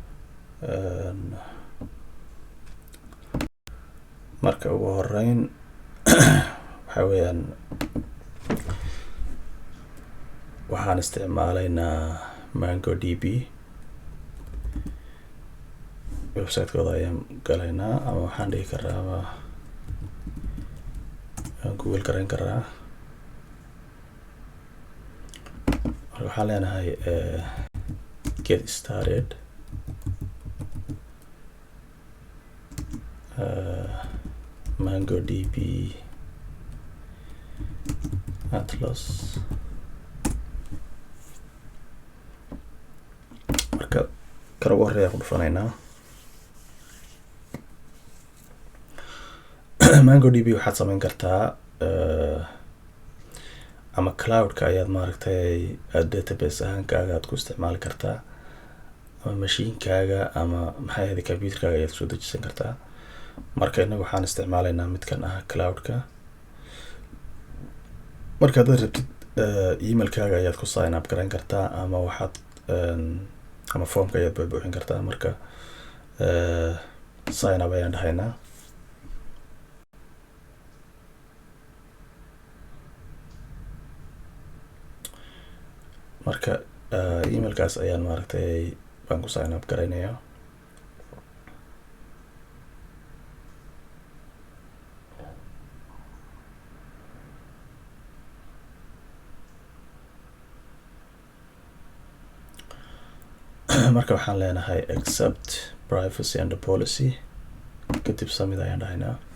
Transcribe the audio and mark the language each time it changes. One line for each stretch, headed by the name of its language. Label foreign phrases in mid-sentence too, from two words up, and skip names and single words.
Somali: marka ugu horeyn waxa weeyaan waxaan isticmaalaynaa mongodb website-kooda ayaan galaynaa ama waxaan dhigi karaa ama google garayn karaa. marka waxaan leenahay
English: get started.
Somali: mongodb atlas. marka kala ugu horeeya ku dhufanaynaa mongodb. waxaad samayn kartaa ama cloud-ka ayaad maaragtay database ahaankaaga aad ku isticmaali kartaa ama mashiinkaaga ama maxay ahayd computerkaaga ayaad kusoo dejisan kartaa. marka innaga waxaan isticmaalaynaa midkan ah cloud-ka. marka haddaad rabtid emailkaaga ayaad ku
English: sign up
Somali: garayn kartaa ama waxaad ama formka ayaad buuxin kartaa. marka
English: sign up
Somali: ayaan dhahaynaa. marka emailkaas ayaan maaragtay baan ku
English: sign up
Somali: garaynayaa. marka waxaan leenahay
English: accept privacy and policy
Somali: kadib submit ayaan dhahaynaa.